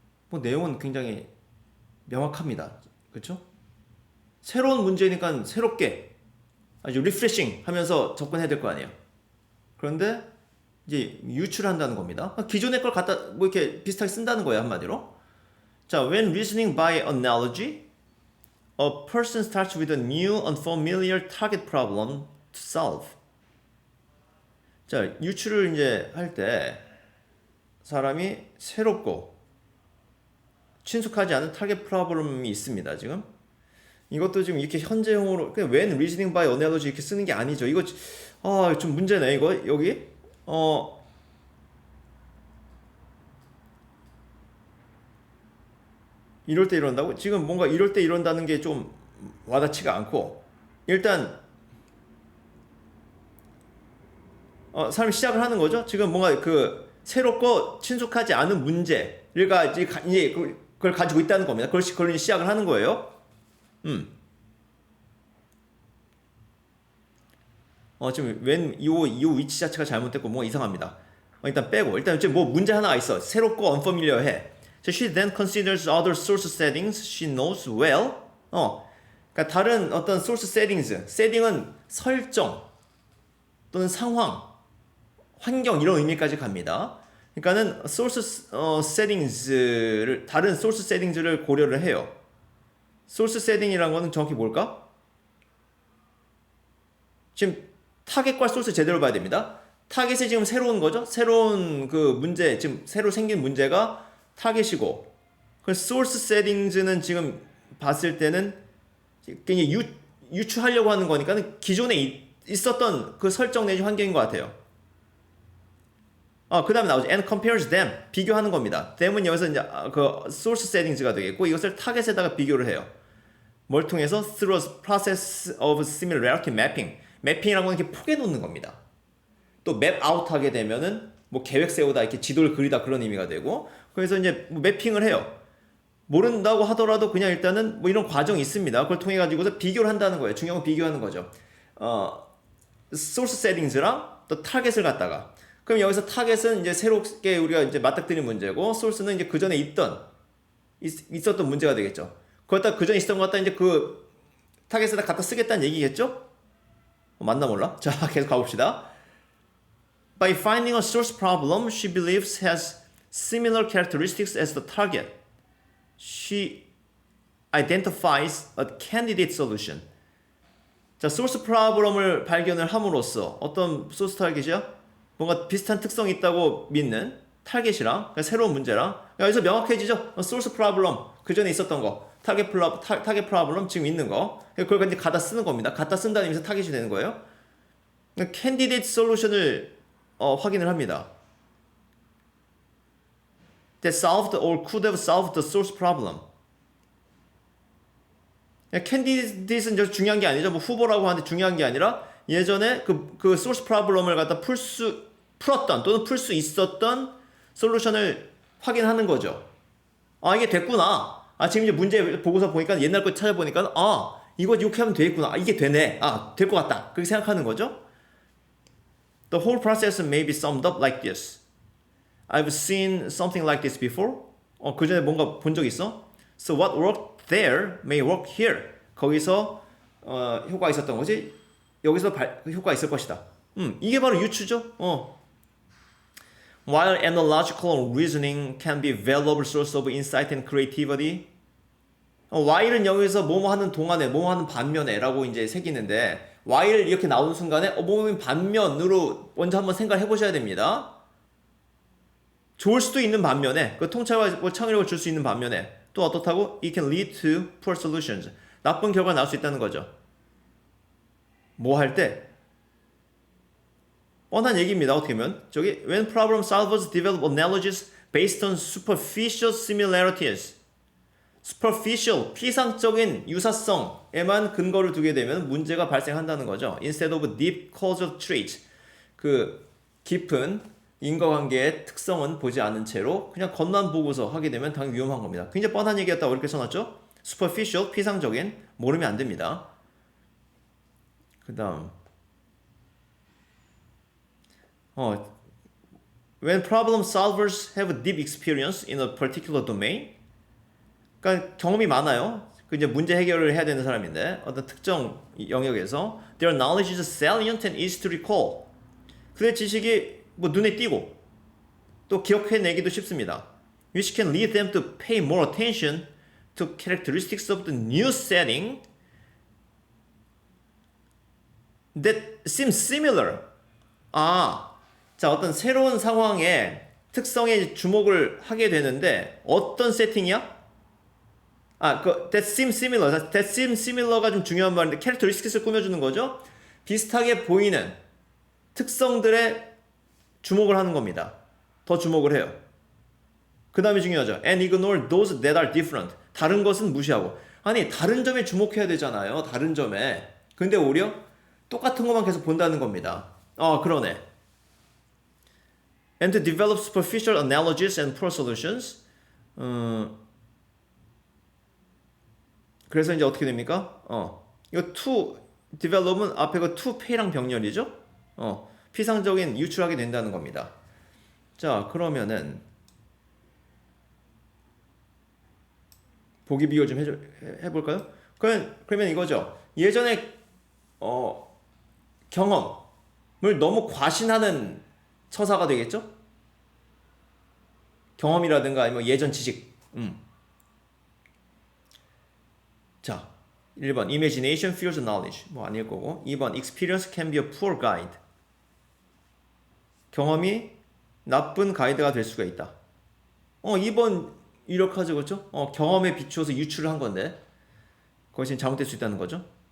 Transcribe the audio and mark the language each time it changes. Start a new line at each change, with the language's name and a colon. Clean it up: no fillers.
Korean: 뭐 내용은 굉장히 명확합니다. 그렇죠? 새로운 문제니까 새롭게 아주 리프레싱 하면서 접근해야 될 거 아니에요. 그런데 이제 유출한다는 겁니다. 기존의 걸 갖다 뭐 이렇게 비슷하게 쓴다는 거예요, 한마디로.
English: 자, when reasoning by analogy, a person starts with a new unfamiliar target problem to solve.
Korean: 자, 유출을 이제 할 때 사람이 새롭고 친숙하지 않은 타겟 프로블럼이 있습니다. 지금 이것도 지금 이렇게 현재형으로 그냥
English: when reasoning by analogy
Korean: 이렇게 쓰는 게 아니죠. 이거 좀 문제네. 이거 여기 이럴 때 이런다고? 지금 뭔가 이럴 때 이런다는 게 좀 와닿지가 않고 일단 사람이 시작을 하는 거죠. 지금 뭔가 그 새롭고 친숙하지 않은 문제를 이제 그걸 가지고 있다는 겁니다. 그걸 시작을 하는 거예요. 지금 웬 이 위치 자체가 잘못됐고 뭔가 이상합니다. 일단 빼고 일단 지금 뭐 문제 하나가 있어. 새롭고 unfamiliar해.
English: So she then considers other source settings she knows well.
Korean: 그러니까 다른 어떤 source settings, 세팅은 설정 또는 상황, 환경 이런 의미까지 갑니다. 그러니까는 source settings를 다른 source settings를 고려를 해요. source setting이란 거는 정확히 뭘까? 지금 타겟과 소스 제대로 봐야 됩니다. 타겟이 지금 새로운 거죠. 새로운 그 문제, 지금 새로 생긴 문제가 타겟이고, 그 source settings는 지금 봤을 때는 그냥 유추하려고 하는 거니까 기존에 있었던 그 설정 내지 환경인 것 같아요. 그 다음에 나오죠.
English: and compares them.
Korean: 비교하는 겁니다. them은 여기서 이제 그 source settings가 되겠고, 이것을 타겟에다가 비교를 해요. 뭘 통해서?
English: Through a process of similarity mapping.
Korean: 매핑이라고 하는 게 포개 놓는 겁니다. 또 맵 아웃 하게 되면은 뭐 계획 세우다 이렇게 지도를 그리다 그런 의미가 되고 그래서 이제 뭐 매핑을 해요. 모른다고 하더라도 그냥 일단은 뭐 이런 과정이 있습니다. 그걸 통해 가지고서 비교를 한다는 거예요. 중요한 건 비교하는 거죠. 소스 세팅즈랑 또 타겟을 갖다가 그럼 여기서 타겟은 이제 새롭게 우리가 이제 맞닥뜨린 문제고 소스는 이제 그 전에 있었던 문제가 되겠죠. 그렇다 그 전에 있었던 것 같다 이제 그 타겟에다 갖다 쓰겠다는 얘기겠죠? 맞나 몰라? 자, 계속 가봅시다.
English: By finding a source problem she believes has similar characteristics as the target, she identifies a candidate solution.
Korean: 자, 소스 프로블럼을 발견을 함으로써 어떤 소스 타겟이야? 뭔가 비슷한 특성이 있다고 믿는 타겟이랑 그러니까 새로운 문제랑 여기서 명확해지죠? 소스 프로블럼 그 전에 있었던 거 타겟 프로블럼 지금 있는 거 그걸 이제 갖다 쓰는 겁니다. 갖다 쓴다는 의미에서 타겟이 되는 거예요. 캔디데이트 솔루션을 확인을 합니다.
English: That solved or could have solved the source problem.
Korean: 캔디데이트는 중요한 게 아니죠. 뭐 후보라고 하는데 중요한 게 아니라 예전에 그 소스 프로블럼을 갖다 풀었던 또는 풀 수 있었던 솔루션을 확인하는 거죠. 아 이게 됐구나. 아 지금 이제 문제 보고서 보니까 옛날 거 찾아보니까 아 이거 이렇게 하면 되겠구나. 아 이게 되네. 아 될 것 같다. 그렇게 생각하는 거죠.
English: The whole process may be summed up like this. I've seen something like this before.
Korean: 그 전에 뭔가 본 적 있어?
English: So what worked there may work here.
Korean: 거기서 효과가 있었던 거지. 여기서 효과가 있을 것이다. 이게 바로 유추죠.
English: While analogical reasoning can be a valuable source of insight and creativity.
Korean: while은 여기서 뭐뭐 하는 동안에, 뭐뭐 하는 반면에라고 이제 새기는데 while 이렇게 나오는 순간에 뭐뭐 반면으로 먼저 한번 생각을 해보셔야 됩니다. 좋을 수도 있는 반면에 그 통찰과 창의력을 줄 수 있는 반면에 또 어떻다고?
English: It can lead to poor solutions.
Korean: 나쁜 결과가 나올 수 있다는 거죠. 뭐 할 때? 뻔한 얘기입니다. 어떻게 보면 저기
English: when problem solvers develop analogies based on superficial similarities.
Korean: superficial, 피상적인 유사성에만 근거를 두게 되면 문제가 발생한다는 거죠.
English: Instead of deep causal traits.
Korean: 그 깊은 인과관계의 특성은 보지 않은 채로 그냥 겉만 보고서 하게 되면 당연히 위험한 겁니다. 굉장히 뻔한 얘기였다고 이렇게 써놨죠. superficial, 피상적인, 모르면 안 됩니다.
English: 그 다음 when problem solvers have deep experience in a particular domain
Korean: 그러니까 경험이 많아요. 그 이제 문제 해결을 해야 되는 사람인데 어떤 특정 영역에서
English: their knowledge is salient and easy to recall.
Korean: 그의 지식이 뭐 눈에 띄고 또 기억해내기도 쉽습니다.
English: which can lead them to pay more attention to characteristics of the new setting that seem similar.
Korean: 자 어떤 새로운 상황의 특성에 주목을 하게 되는데 어떤 세팅이야?
English: that seem similar. that seem similar
Korean: 가 좀 중요한 말인데 characteristics를 꾸며주는 거죠. 비슷하게 보이는 특성들에 주목을 하는 겁니다. 더 주목을 해요. 그 다음에 중요하죠.
English: and ignore those that are different.
Korean: 다른 것은 무시하고. 아니 다른 점에 주목해야 되잖아요. 다른 점에. 근데 오히려 똑같은 것만 계속 본다는 겁니다. 그러네.
English: And to develop superficial analogies and poor solutions.
Korean: 그래서 이제 어떻게 됩니까? 이거 to develop은 앞에 그 to pay랑 병렬이죠? 피상적인 유출하게 된다는 겁니다. 자, 그러면은 보기 비교 좀 해볼까요? 그러면 이거죠. 예전에 경험을 너무 과신하는 처사가 되겠죠? 경험이라든가 아니면 예전 지식.
English: 자, 1번 Imagination fuels knowledge.
Korean: 뭐 아닐 거고
English: 2번 Experience can be a poor guide.
Korean: 경험이 나쁜 가이드가 될 수가 있다. 2번 유력하죠, 그렇죠? 경험에 비추어서 유출을 한 건데 그것이 잘못될 수 있다는 거죠.